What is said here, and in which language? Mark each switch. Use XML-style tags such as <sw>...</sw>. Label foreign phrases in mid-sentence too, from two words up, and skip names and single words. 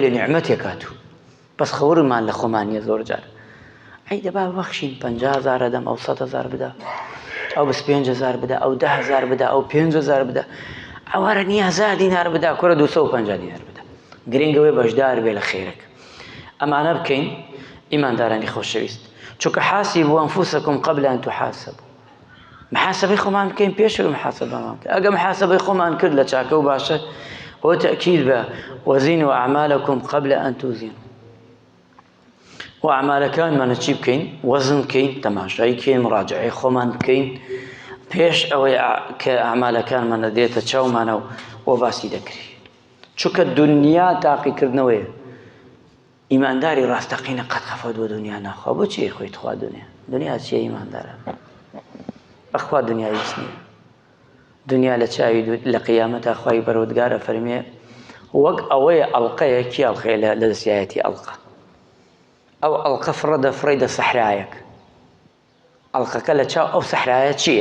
<ckb>لە نیعمەتێک هاتوو بەس خەورمان لە خۆمانیە زۆر جار ئەی دەبا ببەخشین 50,000 دەم ئەو 100,000 بدە ئەو 25,000 بدە ئەو 10,000 بدە ئەو 5,000 بدە ئەوارە نییە 1000 دینار بدە کورە 250 دینار بدە گرنگەوەی بەشدار بێ لە خێرەک ئەمانە بکەین ئیماندارانی خۆشەویست چونکە</ckb> <ar>حاسبوا أنفسكم قبل أن تحاسبوا</ar> <ckb>محاسبەی خۆمان بکەین پێشەوەی محاسبەمان بکەین ئەگە محاسبەی خۆمان کرد لە چاکە و باشە ئەوە تەئکید بە</ckb> <ar>وەزینوا أعمالكم قبل أن توزنوا</ar> <ckb>و ئەعمالەکانمانە چی بکەین وەزن بکەین تەماشای بکەین مراجعەی خۆمان بکەین پێش ئەوەی کە ئەعمالەکانمانە دێتە چاومانە و باسی دەکری چونکە دنیا تاقیکردنەوەیە ئیمانداری ڕاستەقینە قەت خەفەت بۆ دنیا ناخوا بۆچی خۆیت خوا دنیا چییە ئیماندارە بەخوا دنیا هیچ نییە دنیا لە چاوی لە قیامەتە خوای پەروەردگارە فەرمێ وەک ئەوەیە ئەڵقەیە کی ئەڵقەیە لە دەستایەتی ئەڵقە ئەو ئەڵقە فڕەدە سەحرایەک ئەڵقەکە لە چاو ئەو سەحرایە چییە؟</ckb>